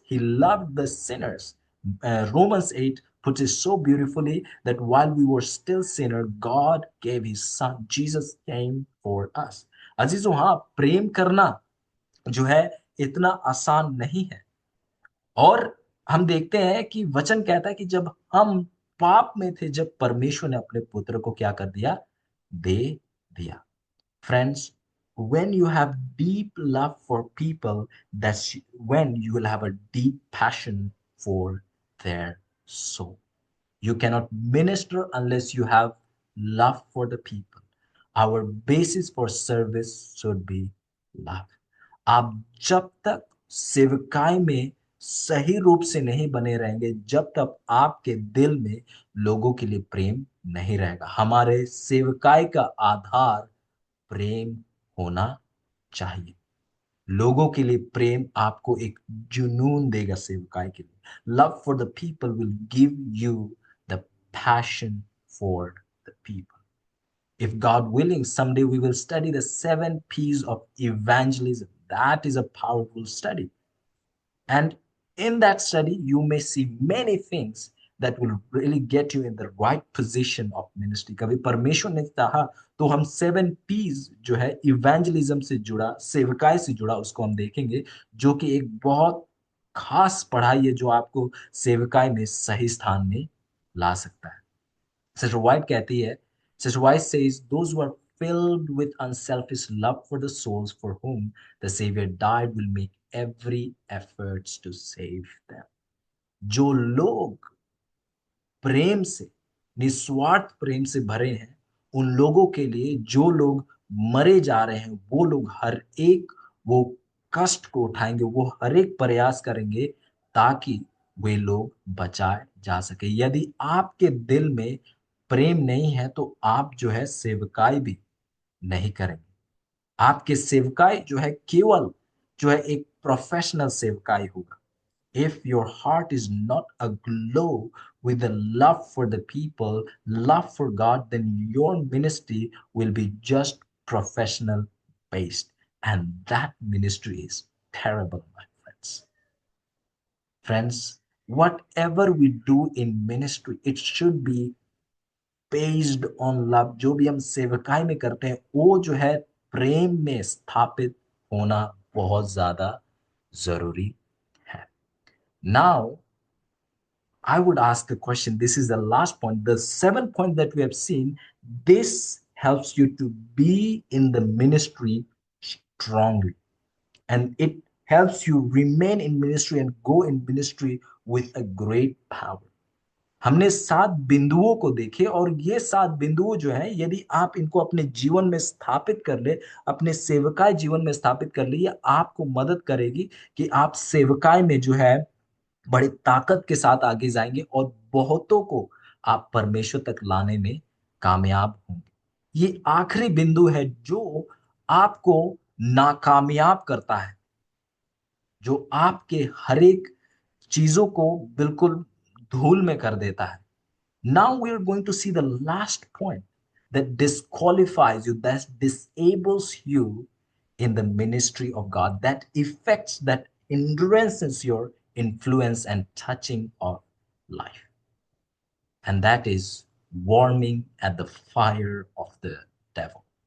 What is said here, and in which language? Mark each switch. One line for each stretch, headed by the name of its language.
English: He loved the sinners. Romans 8 puts it so beautifully that while we were still sinners, God gave his son. Jesus came for us.
Hindi: अजीजों, हाँ, प्रेम करना जो है इतना आसान नहीं है। और हम देखते हैं कि वचन कहता है कि जब हम पाप में थे, जब परमेश्वर ने अपने पुत्र को क्या कर दिया? दे दिया।
English: Friends, when you have deep love for people, that's when you will have a deep passion for their soul. You cannot minister unless you have love for the people. Our basis for service should be love.
Hindi: आप जब तक सेवकाई में सही रूप से नहीं बने रहेंगे, जब तक आपके दिल में लोगों के लिए प्रेम नहीं रहेगा। हमारे सेवकाई का आधार प्रेम होना चाहिए। लोगों के लिए प्रेम आपको एक जुनून देगा सेवकाई के लिए।
English: Love for the people will give you the passion for the people. If God willing, someday we will study the 7 P's of evangelism. That is a powerful study. And in that study, you may see many things that will really get you in the right position of ministry.
Hindi: कभी परमेश्वर ने चाहा तो हम 7 P's जो है evangelism से जुड़ा, सेवकाई से जुड़ा, उसको हम देखेंगे, जो कि एक बहुत खास पढ़ाई है जो आपको सेवकाई में सही स्थान में ला सकता है।
English: Sister White
Hindi: कहती है,
English: Sister White says, those who are filled with unselfish love for the souls for whom the Savior died will make every efforts to save them.
Hindi: जो लोग प्रेम से, निस्वार्थ प्रेम से भरे हैं, उन लोगों के लिए, जो लोग मरे जा रहे हैं, वो लोग हर एक वो कष्ट को उठाएंगे, वो हर एक प्रयास करेंगे ताकि वे लोग बचाए जा सके। यदि आपके दिल में प्रेम नहीं है तो आप जो है सेवकाई भी नहीं करेंगे। आपके सेवकाई जो है केवल जो है एक प्रोफेशनल सेवकाई होगा।
English: If your heart is not aglow with the love for the people, love for God, then your ministry will be just professional based. And that ministry is terrible, my friends. Friends, whatever we do in ministry, it should be based on love.
Hindi: जो भी हम सेवकाई में करते हैं वो जो है प्रेम में स्थापित होना बहुत ज्यादा जरूरी है.
English: Now I would ask a question. This is the last point. The seventh point that we have seen, this helps you to be in the ministry strongly. And it helps you remain in ministry and go in ministry with a great power.
Hindi: हमने 7 बिंदुओं को देखे और ये 7 बिंदुओं जो हैं, यदि आप इनको अपने जीवन में स्थापित कर ले, अपने सेवकाई जीवन में स्थापित कर ले, ये आपको मदद करेगी कि आप सेवकाई में जो है बड़ी ताकत के साथ आगे जाएंगे और बहुतों को आप परमेश्वर तक लाने में कामयाब होंगे. ये आखिरी बिंदु है जो आपको नाकामयाब करता है, जो आपके हर एक चीजों को बिल्कुल धूल में कर देता है.
English: Now we are going to see the last point that disqualifies you, that disables you in the ministry of God, that affects, that endurance your influence and touching of life. And that is warming at the fire of the devil.